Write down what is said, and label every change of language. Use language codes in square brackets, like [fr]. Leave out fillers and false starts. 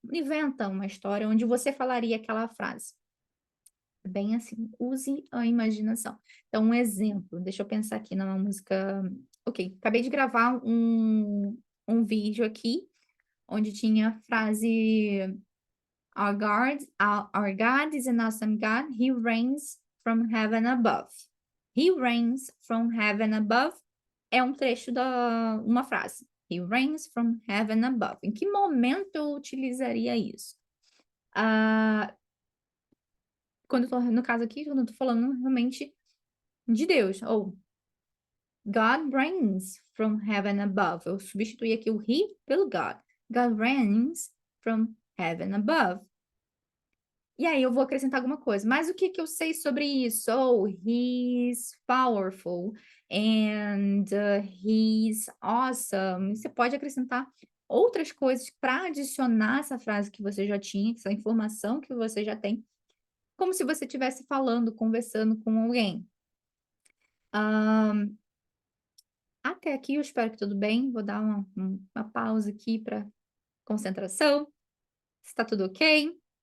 [pt] Inventa uma história onde você falaria aquela frase. Bem assim, use a imaginação. Então, um exemplo, deixa eu pensar aqui numa música. Ok, acabei de gravar um vídeo aqui, onde tinha a frase [en] our God is an awesome God. He reigns from heaven above. He reigns from heaven above [pt] é um trecho da uma frase. [en] He reigns from heaven above. [pt] Em que momento eu utilizaria isso? Quando eu tô, no caso aqui, quando eu tô falando realmente de Deus, ou [en] God reigns from heaven above. [pt] Eu substituí aqui o he pelo God. [en] God reigns from heaven above. [pt] E aí eu vou acrescentar alguma coisa. Mas o que que eu sei sobre isso? [en] Oh, he's powerful and he's awesome. [pt] Você pode acrescentar outras coisas para adicionar essa frase que você já tinha, essa informação que você já tem, como se você estivesse falando, conversando com alguém. Até aqui eu espero que tudo bem. Vou dar uma pausa aqui para concentração. Está tudo ok?